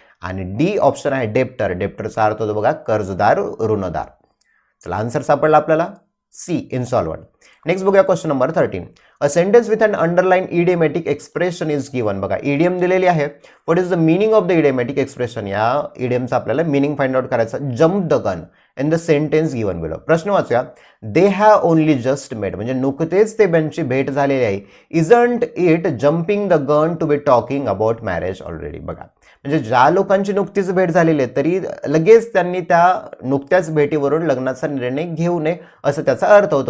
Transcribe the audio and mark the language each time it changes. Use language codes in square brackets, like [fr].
[mr] आणि D option आहे डेप्टरचा अर्थ होतो बघा कर्जदार, ऋणदार. चला आन्सर सापडला आपल्याला सी इन्सॉल्वंट. नेक्स्ट बघूया [en] Question number 13. A sentence with an underline idiomatic expression is given. [mr] बघा इडियम दिलेली आहे. [en] What is the meaning of the idiomatic expression? [mr] या इडियमचा आपल्याला मिनिंग फाइंड आउट करायचा. [en] Jump the gun in the sentence given below. [mr] प्रश्न वाचूया. [en] they have only just met [mr] म्हणजे नुकतेच ते त्यांची भेट झालेली आहे. [en] Isn't it jumping the gun to be talking about marriage already. [mr] बघा म्हणजे ज्या लोकांची नुकतीच भेट झालेली आहे तरी लगेच त्यांनी त्या नुकत्याच भेटीवरून लग्नाचा निर्णय घेऊ नये असं त्याचा अर्थ होतो.